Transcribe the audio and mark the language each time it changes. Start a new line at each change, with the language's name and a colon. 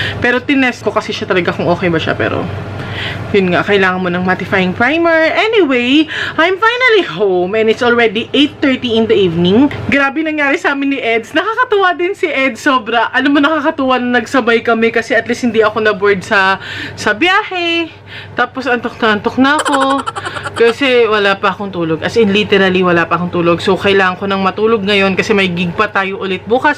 Filipino: Pero tinest ko kasi siya talaga kung okay ba siya. Pero, yun nga, kailangan mo ng mattifying primer.
English: Anyway, I'm finally home and it's already 8:30 in the evening.
Filipino: Grabe nangyari sa amin ni Eds. Nakakatuwa din si Eds sobra. Alam mo, nakakatuwa na nagsabay kami kasi at least hindi ako na-board sa biyahe. Tapos antok na ako kasi wala pa akong tulog. As in, literally, wala pa akong tulog. So, kailangan ko nang matulog ngayon kasi may gig pa tayo ulit bukas.